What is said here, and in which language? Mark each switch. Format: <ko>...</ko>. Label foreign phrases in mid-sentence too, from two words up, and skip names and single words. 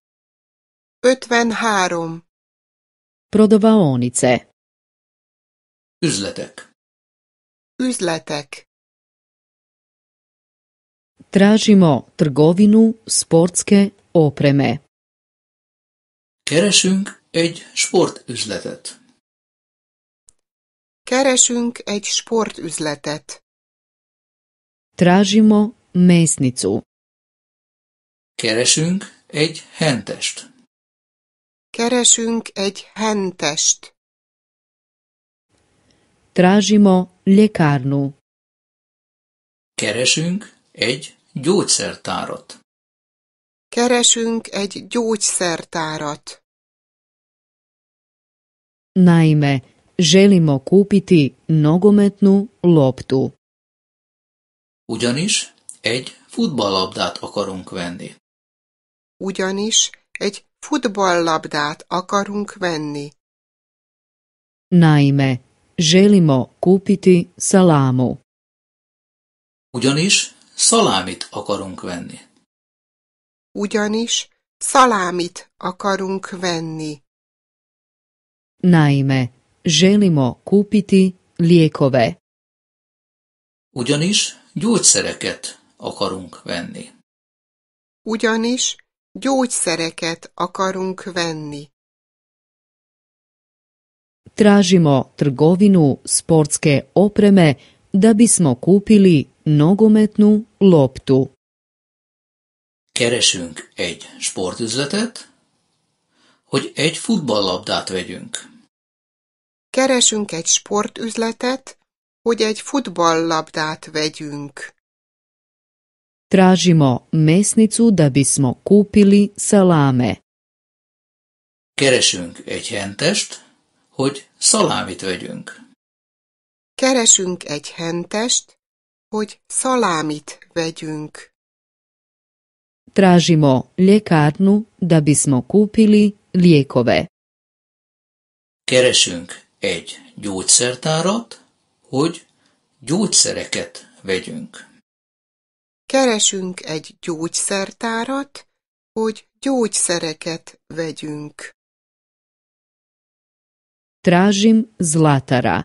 <hr>53. Prodavaonice.</hr> <hu>Üzletek. Üzletek.</hu> <hr>Tražimo trgovinu sportske opreme.</hr> <hu>Keresünk egy sportüzletet. Keresünk egy sportüzletet.</hu> <hr>Tražimo mesnicu.</hr> <hu>Keresünk egy hentest. Keresünk egy hentest.</hu> <hr>Tražimo ljekarnu.</hr> <hu>Keresünk egy gyógyszertárat. Keresünk egy gyógyszertárat.</hu> <hr>Naime, želimo kupiti nogometnu loptu.</hr> <hu>Ugyanis egy futballlabdát akarunk venni. Ugyanis egy futballlabdát akarunk venni.</hu> <hr>Naime, želimo kupiti salamu.</hr> <hu>Ugyanis szalámit akarunk venni. Ugyanis szalámit akarunk venni.</hu> <hr>Naime, želimo kupiti lijekove.</hr> <hu>Ugyanis gyógyszereket akarunk venni. Ugyanis gyógyszereket akarunk venni.</hu> <hr>Tražimo trgovinu sportske opreme da bismo kupili nogometnu loptu.</hr> <hu>Keresünk egy sportüzletet, hogy egy futballlabdát vegyünk. Keresünk egy sportüzletet, hogy egy futballlabdát vegyünk.</hu> <hr>Tražimo mesnicu da bismo kupili salame.</hr> <hu>Keresünk egy hentest, hogy szalámit vegyünk. Keresünk egy hentest, hogy szalámit vegyünk.</hu> <hr>Tražimo ljekarnu da bismo kupili lijekove.</hr> <hu>Keresünk egy gyógyszertárat, hogy gyógyszereket vegyünk. Keresünk egy gyógyszertárat, hogy gyógyszereket vegyünk.</hu> <hr>Tražim zlatara.</hr>